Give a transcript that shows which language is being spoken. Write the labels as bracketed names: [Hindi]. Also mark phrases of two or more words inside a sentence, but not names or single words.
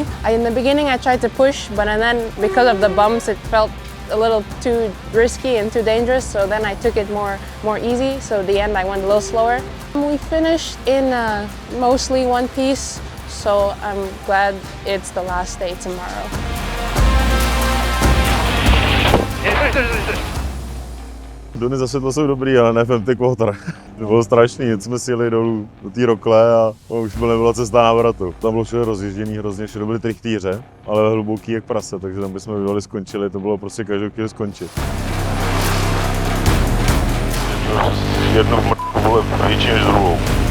[English] In the beginning I tried to push, but then because of the bumps it felt a little too risky and too dangerous, so then I took it more easy, so at the end I went a little slower. We finished in mostly one piece, so I'm glad it's the last day tomorrow. [Czech] Duny za světlo jsou dobrý, ale ne v empty quarter. To bylo strašný, jsme si jeli dolů do té rokle a už nebyla cesta návratu. Tam bylo všude rozjížděný, hrozně všude byly trichtíře, ale hluboký jak prase, takže tam bychom bývali skončili, to bylo prostě každou chvíli skončit. Jednu vole větší než druhou.